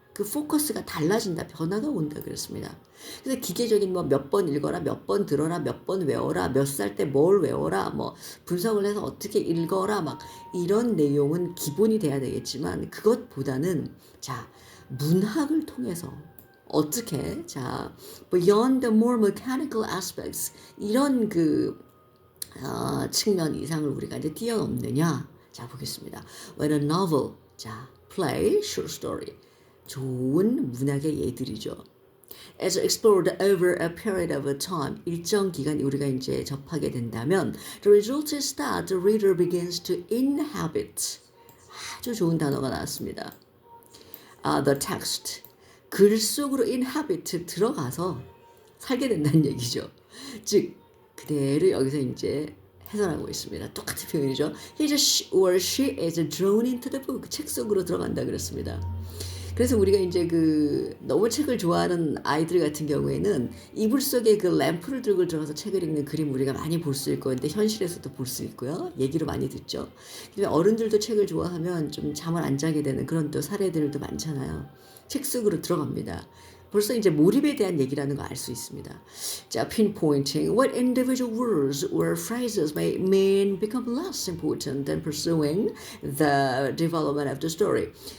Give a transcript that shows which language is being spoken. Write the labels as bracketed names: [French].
[Korean] 그 포커스가 달라진다, 변화가 온다 그랬습니다. 그래서 기계적인 뭐 몇 번 읽어라, 몇 번 들어라, 몇 번 외워라, 몇 살 때 뭘 외워라, 뭐 분석을 해서 어떻게 읽어라, 막 이런 내용은 기본이 돼야 되겠지만 그것보다는 자 문학을 통해서 어떻게 자 [English] beyond the more mechanical aspects [Korean] 이런 그 측면 이상을 우리가 이제 뛰어넘느냐. 자 보겠습니다. [English] When a novel, 자 play, short story, [Korean] 좋은 문학의 예들이죠. [English] As explored over a period of time, [Korean] 일정 기간 우리가 이제 접하게 된다면, [English] the result is that the reader begins to inhabit. [Korean] 아주 좋은 단어가 나왔습니다. [English] The text, [Korean] 글 속으로 inhabit 들어가서 살게 된다는 얘기죠. 즉 그대로 여기서 이제 해설하고 있습니다. 똑같은 표현이죠. [English] He or she is drawn into the book. [Korean] 책 속으로 들어간다 그랬습니다. 그래서 우리가 이제 그 너무 책을 좋아하는 아이들 같은 경우에는 이불 속에 그 램프를 들고 들어가서 책을 읽는 그림 우리가 많이 볼 수 있고, 근데 현실에서도 볼 수 있고요. 얘기로 많이 듣죠. 근데 어른들도 책을 좋아하면 좀 잠을 안 자게 되는 그런 또 사례들도 많잖아요. 책 속으로 들어갑니다. 벌써 이제 몰입에 대한 얘기라는 거 알 수 있습니다. [English] 자, pinpointing what individual words or phrases may mean become less important than pursuing the development of the story.